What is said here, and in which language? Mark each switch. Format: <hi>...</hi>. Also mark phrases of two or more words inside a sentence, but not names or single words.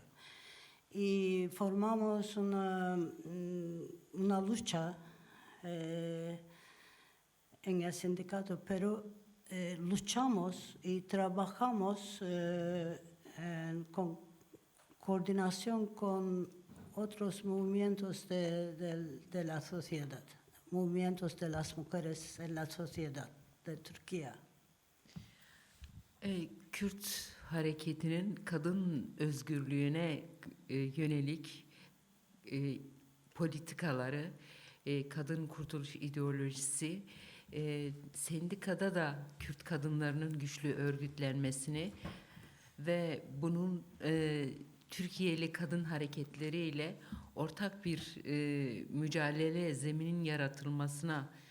<es>Y formamos una lucha en el sindicato, pero luchamos y trabajamos con coordinación con otros movimientos de la sociedad, movimientos de las mujeres en la sociedad de Turquía.</es> <tr>Kürt hareketinin kadın özgürlüğüne yönelik politikaları kadın kurtuluş ideolojisi, sendikada da Kürt kadınlarının güçlü örgütlenmesini ve bunun Türkiye'li kadın hareketleriyle ortak bir mücadele zeminin yaratılmasına</tr>